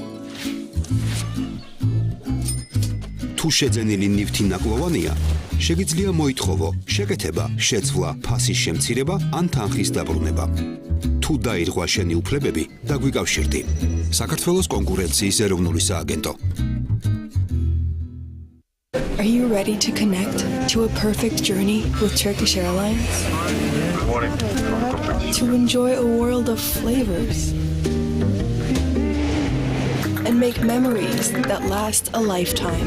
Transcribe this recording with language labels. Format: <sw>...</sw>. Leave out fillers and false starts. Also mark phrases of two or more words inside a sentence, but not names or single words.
<ka>თუ შეძენილი ნივთი ნაკლოვანია, შეგიძლია მოითხოვო შეკეთება, შეცვლა, ფასის შემცირება ან თანხის დაბრუნება. თუ დაირღვა შენი უფლებები, დაგვიკავშირდი. საქართველოს კონკურენციის ეროვნული სააგენტო.</ka> <en>Are you ready to connect to a perfect journey with Turkish Airlines? To enjoy a world of flavors and make memories that last a lifetime.</en>